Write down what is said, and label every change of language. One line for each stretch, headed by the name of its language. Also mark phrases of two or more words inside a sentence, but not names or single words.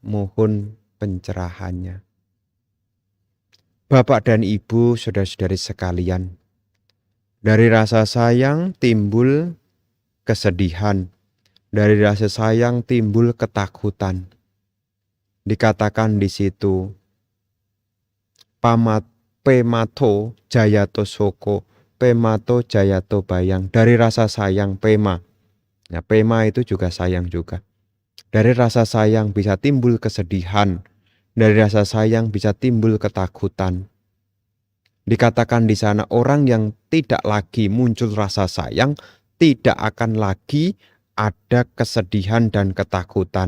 Indonesian: Mohon pencerahannya. Bapak dan Ibu, saudara-saudari sekalian, dari rasa sayang timbul kesedihan, dari rasa sayang timbul ketakutan. Dikatakan di situ,
Pali: pemato jayato soko, pemato jayato bayang.
Indonesian: Dari rasa sayang pema. Nah, pema itu juga sayang juga. Dari rasa sayang bisa timbul kesedihan. Dari rasa sayang bisa timbul ketakutan. Dikatakan di sana orang yang tidak lagi muncul rasa sayang, tidak akan lagi ada kesedihan dan ketakutan.